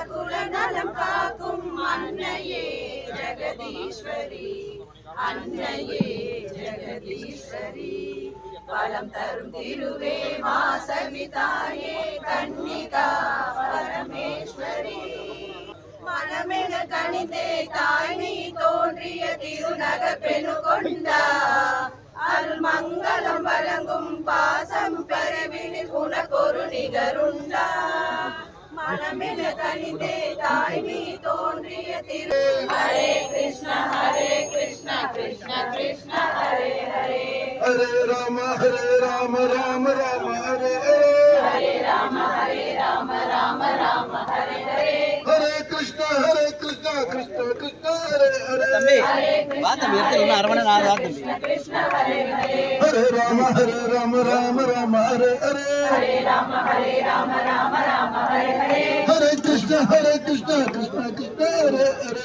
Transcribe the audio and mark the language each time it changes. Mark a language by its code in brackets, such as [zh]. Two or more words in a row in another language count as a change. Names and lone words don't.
[ta] குலநலம் காக்கும் அன்னையே ஜெகதீஸ்வரி அன்னையே ஜெகதீஸ்வரி பலம் தரும் திருவே வாசவிதாயே கன்னிகா பரமேஸ்வரி மனமென கணிதே தாய் நீ தோன்றிய திருநகர் பெணு கொண்டா அருள் மங்களம் வழங்கும் பாசம் பெறவினில் உனக்கொரு நிகருண்டா மனமென கணிதே தாய் நீ தோன்றிய திரு [sa] हरे कृष्ण कृष्ण कृष्ण हरे हरे हरे राम राम राम हरे हरे राम राम राम हरे हरे हरे कृष्ण कृष्ण कृष्ण हरे हरे [ta] தம்பி வா தம்பி எடுத்து அரை மணி நேரம் ஆகும். [sa] कृष्ण हरे हरे हरे राम राम हरे हरे हरे राम राम हरे हरे हरे कृष्ण कृष्ण कृष्ण हरे हरे